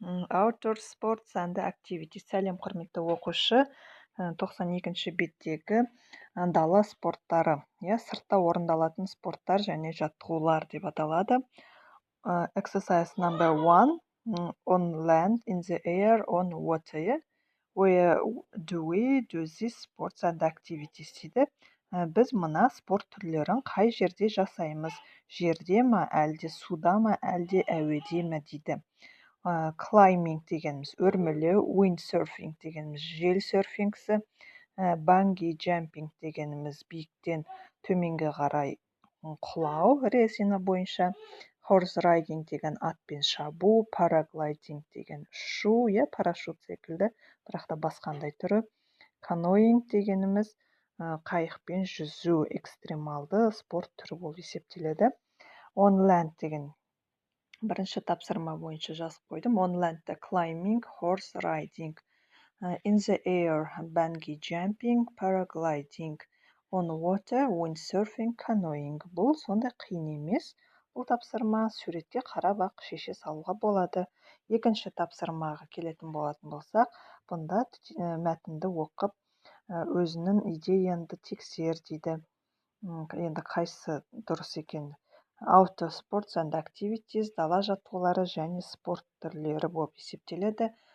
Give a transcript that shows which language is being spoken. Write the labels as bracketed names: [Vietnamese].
[English] Outdoor sports and activities. [Kazakh] Сәлем, құрметті оқушы. 92-ші беттегі дала спорттары. Сыртта орындалатын спорттар және жаттығулар деп аталады. [English] Exercise number 1. On land, in the air, on water. Where do we do these sports and activities [Kazakh] дейді. Біз мына спорт түрлерін қай жерде жасаймыз? Жерде ма, әлде суда ма, әлде әуеде ме дейді. Climbing дегеніміз өрмелеу, windsurfing дегеніміз жел серфингісі, bungee jumping дегеніміз биіктен төменге қарай құлау резина бойынша, horse riding деген атпен шабу, paragliding деген ұшу, парашют секілді, бірақ та басқандай түрі, canoeing дегеніміз қайықпен жүзу, экстремалды спорт түрі болып есептеледі. On land деген бірінші тапсырма бойынша жазып қойдым. [English] On land climbing, horse riding. In the air, bungee jumping, paragliding. On water, windsurfing, canoeing. [Kazakh] Бұл сондай қиын емес. Бұл тапсырма суретке қарап-ақ шеше салуға болады. Екінші тапсырмаға келетін болатын болсақ, бұнда мәтінді оқып, өзінің идеянды тексер дейді. Енді қайсы дұрыс екен? [English] Outdoor sports and activities, [Kazakh] дала жаттығулары және спорт түрлері болып есептеледі.